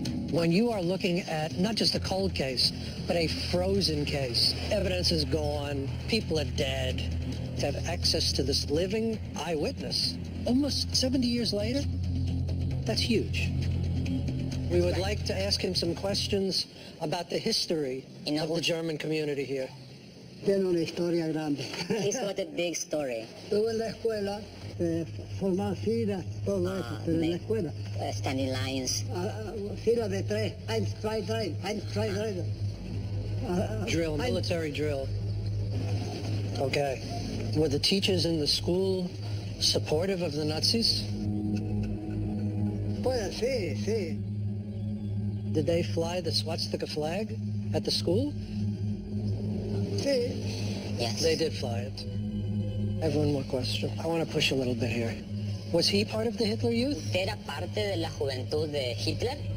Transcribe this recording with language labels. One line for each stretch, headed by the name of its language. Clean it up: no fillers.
English: When you are looking at not just a cold case, but a frozen case, evidence is gone, people are dead, to have access to this living eyewitness, almost 70 years later, that's huge. We would like to ask him some questions about the history of the German community here.
Spanish: tiene una historia grande.
English: He's got a big story.
Spanish: Estuve en la escuela, formar filas, todo eso, pero en la escuela.
English: Standing lines.
Spanish: Filas de tres, 1, 2, 3, 1, 2, 3.
English: Drill, military drill. Okay. Were the teachers in the school supportive of the Nazis?
Spanish: Pues sí, sí.
English: Did they fly the swastika flag at the school?
Spanish: Sí.
English: Yes. They did fly it. I have one more question. I want to push a little bit here. Was he part of the Hitler Youth?
Spanish: ¿Era parte de la juventud de Hitler?